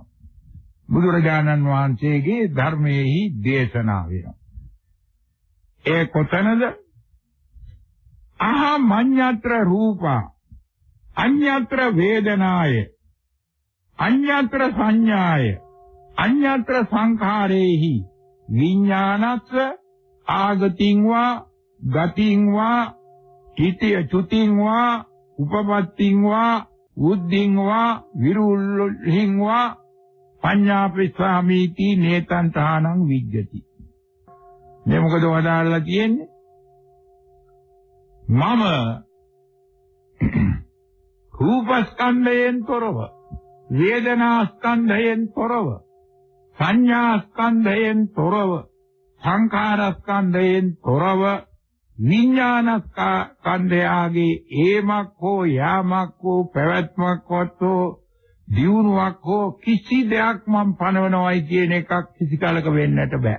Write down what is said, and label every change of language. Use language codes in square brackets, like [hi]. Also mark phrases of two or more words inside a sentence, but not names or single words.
[si] බුදුරජාණන් වහන්සේගේ ධර්මයේහි දේශනා වෙනවා. [pi] ඒ කොතනද? මඤ්ඤත්‍ර රූපා අඤ්ඤත්‍ර වේදනාය අඤ්ඤත්‍ර සංඥාය අඤ්ඤත්‍ර සංඛාරේහි විඥානස්ස ආගතින් වා ගතින් වා හිතිය චුතින් වා උපපත්තින් වා උද්ධින් වා විරුල්හින් වා පඤ්ඤාපිස්සාමීති නේතං තානං විජ්ජති. [si] මේ මොකද වදාළලා තියෙන්නේ? මම රූපස්කන්ධයෙන් තොරව, වේදනාස්කන්ධයෙන් තොරව, සංඥාස්කන්ධයෙන් තොරව, සංඛාරස්කන්ධයෙන් තොරව, විඥානස්කන්ධයගේ ඒමක් හෝ යාමක් හෝ පැවැත්මක් හෝ දියුණුවක් හෝ කිසි දෙයක් මම පනවනවයි කියන එකක් කිසි කාලක වෙන්නට බෑ.